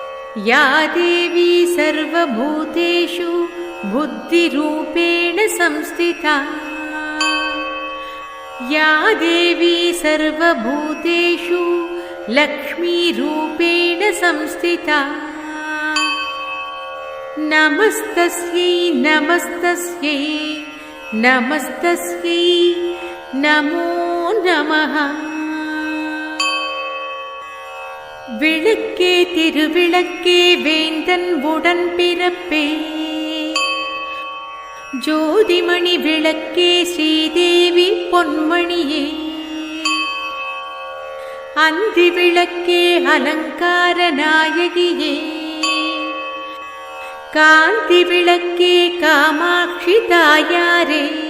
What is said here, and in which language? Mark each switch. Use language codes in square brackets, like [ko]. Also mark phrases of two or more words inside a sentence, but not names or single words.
[sa] या देवी सर्वभूतेषु बुद्धिरूपेण संस्थिता या देवी सर्वभूतेषु लक्ष्मीरूपेण संस्थिता नमस्तस्यै नमस्तस्यै नमस्तस्यै नमो नमः। [ta] விளக்கே திருவிளக்கே வேந்தன் உடன் பிறப்பே ஜோதிமணி விளக்கே ஸ்ரீதேவி பொன்மணியே அந்தி விளக்கே அலங்கார நாயகியே காந்தி விளக்கே காமாட்சி தாயாரே